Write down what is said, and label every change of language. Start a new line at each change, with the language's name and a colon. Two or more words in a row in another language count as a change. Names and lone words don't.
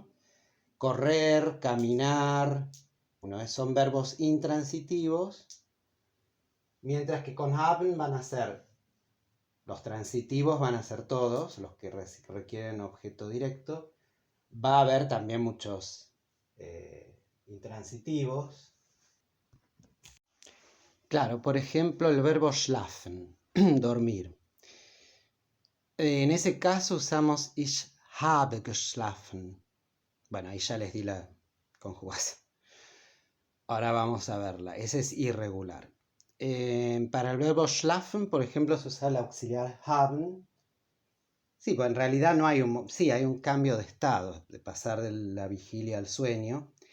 Spanish: Correr, caminar, son verbos intransitivos, mientras que con haben van a ser, los transitivos van a ser todos, los que requieren objeto directo. Va a haber también muchos intransitivos. Claro, por ejemplo, el verbo schlafen, dormir. En ese caso usamos
German: ich habe geschlafen.
Spanish: Bueno, ahí ya les di la conjugación. Ahora vamos a verla. Ese es irregular. Para el verbo schlafen, por ejemplo, se usa el auxiliar haben. Sí, pues en realidad no hay hay un cambio de estado, de pasar de la vigilia al sueño.